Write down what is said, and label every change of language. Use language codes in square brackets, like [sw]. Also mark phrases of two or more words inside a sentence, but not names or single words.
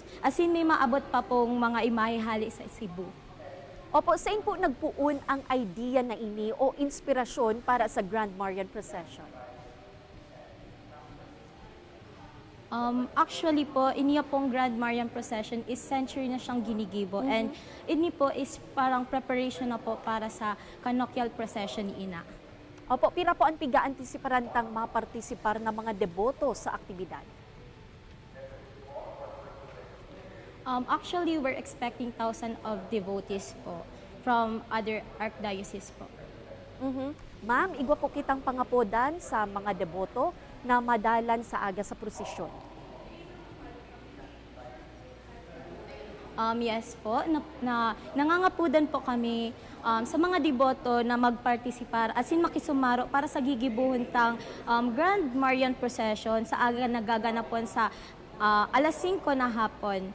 [bik] Asin may maabot pa pong mga imahe hali sa Cebu. Opo, saan po nagpuun ang idea na ini o inspirasyon para sa Grand Marian Procession? Actually po, iniya pong Grand Marian Procession is century na siyang ginigibo. And ini po is parang preparation na po para sa Canoquial Procession ni Ina. Opo, pira po ang piga-antisiparan tang mapartisipar na mga deboto sa aktibidad? [en] Actually, we're expecting thousands of devotees po from other archdiocese po. [bik] Ma'am, igwa po kitang pangapodan sa mga deboto na madalan sa aga sa prosesyon. Yes po, nangangapudan po kami sa mga deboto na magpartisipar asin makisumaro para sa gigibuhon tang Grand Marian Procession sa aga nagaganapon sa alas 5 na hapon.